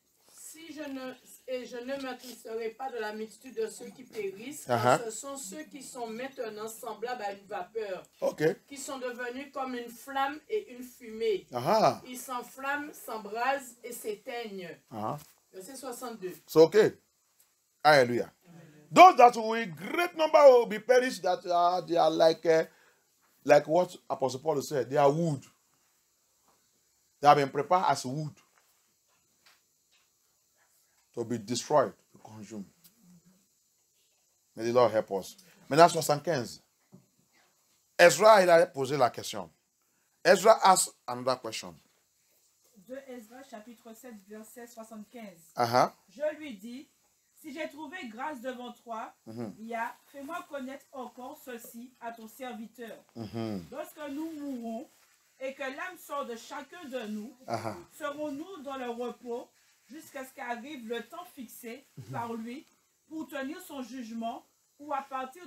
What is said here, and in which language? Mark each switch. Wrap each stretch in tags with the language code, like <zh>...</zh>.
<fr>Si je ne m'attristerai pas de la multitude de ceux qui périssent, car ce sont ceux qui sont maintenant semblables à une vapeur, qui sont devenus comme une flamme et une fumée. Ils s'enflamment, s'embrasent et s'éteignent. Verset 62.</fr> <en>So, okay. Hallelujah. Those that will great number will be perished, that they are like what Apostle Paul said, they are wood. They have been prepared as wood to be destroyed, to consume. May the Lord help us.</en> <fr>Maintenant, 75. Ezra, il a posé la question.</fr> <en>Ezra asked another question.</en> <fr>De Ezra, chapitre 7, verset 75. Je lui dis, si j'ai trouvé grâce devant toi, fais-moi connaître encore ceci à ton serviteur. Lorsque nous mourrons et que l'âme sort de chacun de nous, serons-nous dans le repos jusqu'à ce qu'arrive le temps fixé par lui pour tenir son jugement ou à partir de...</fr>